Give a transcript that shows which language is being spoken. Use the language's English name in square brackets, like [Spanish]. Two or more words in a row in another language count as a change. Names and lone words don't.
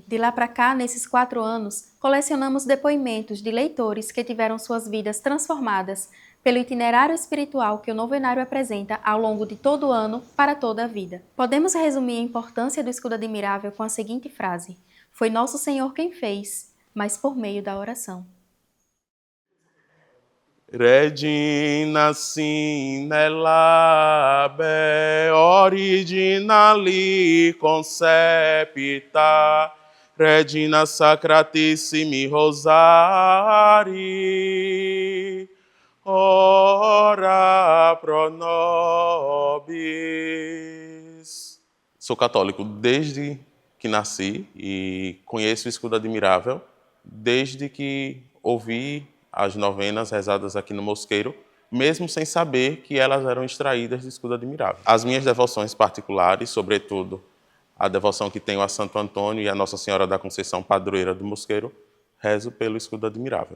[Portuguese] De lá para cá, nesses 4 anos, colecionamos depoimentos de leitores que tiveram suas vidas transformadas pelo itinerário espiritual que o novenário apresenta ao longo de todo o ano para toda a vida. Podemos resumir a importância do Escudo Admirável com a seguinte frase: foi Nosso Senhor quem fez, mas por meio da oração. [Latin] Regina sine labe originali concepita, Regina Sacratissimi Rosari, ora pro nobis. [Portuguese] Sou católico desde que nasci e conheço o Escudo Admirável desde que ouvi as novenas rezadas aqui no Mosqueiro, mesmo sem saber que elas eram extraídas do Escudo Admirável. As minhas devoções particulares, sobretudo a devoção que tenho a Santo Antônio e a Nossa Senhora da Conceição, padroeira do Mosqueiro, rezo pelo Escudo Admirável.